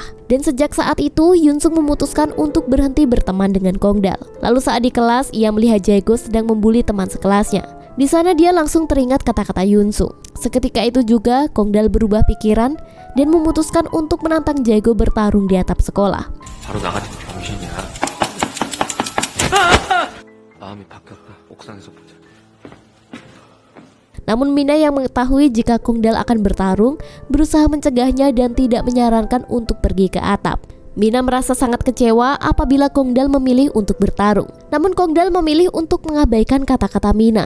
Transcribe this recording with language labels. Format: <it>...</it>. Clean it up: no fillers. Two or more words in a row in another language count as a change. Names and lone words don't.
<id>Dan sejak saat itu, Yunsung memutuskan untuk berhenti berteman dengan Kongdal. Lalu saat di kelas, ia melihat Jae-go sedang membuli teman sekelasnya. Di sana dia langsung teringat kata-kata Yunsung. Seketika itu juga Kongdal berubah pikiran dan memutuskan untuk menantang Jae-go bertarung di atap sekolah.</id> <ko>바로 나가지 병신이야. 마음이 바뀌었다. 옥상에서 보자.</ko> <id>Namun Mina yang mengetahui jika Kongdal akan bertarung, berusaha mencegahnya dan tidak menyarankan untuk pergi ke atap. Mina merasa sangat kecewa apabila Kongdal memilih untuk bertarung. Namun Kongdal memilih untuk mengabaikan kata-kata Mina.</id>